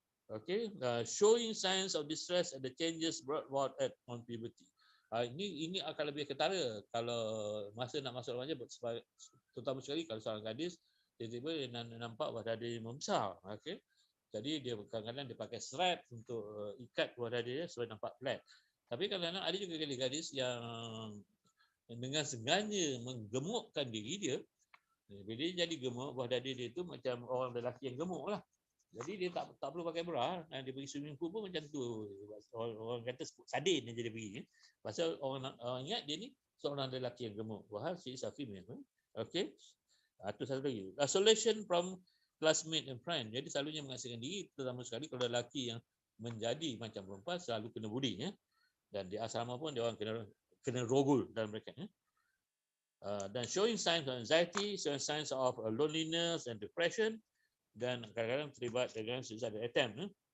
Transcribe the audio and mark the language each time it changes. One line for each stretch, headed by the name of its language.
English: Okay, showing signs of distress and the changes brought about on puberty.
Malay: Ini akan lebih ketara kalau masa nak masuk remaja, terutama sekali kalau seorang gadis tiba-tiba dia nampak badan dia membesar. Okay, jadi dia kadang-kadang dia pakai strap untuk ikat badan dia supaya nampak flat. Tapi kadang-kadang ada juga gadis-gadis yang dengan sengaja menggemukkan diri dia. Bila dia jadi gemuk, buah dada dia tu macam orang lelaki yang gemuk lah. Jadi dia tak perlu pakai bra. Dia pergi swimming pool pun macam tu. Orang kata sadin dia pergi. Pasal orang ingat dia ni seorang lelaki yang gemuk.
English: Wah, she is a female. Okay.
Malay: Itu satu lagi.
English: Isolation from classmate and friend.
Malay: Jadi selalunya mengasingkan diri, terutama sekali kalau lelaki yang menjadi macam perempuan selalu kena bully. Dan di asrama pun dia orang kena rogol dalam mereka. Dan
English: showing signs of anxiety, showing signs of loneliness and depression,
Malay: dan kadang-kadang terlibat dengan suicide attempt.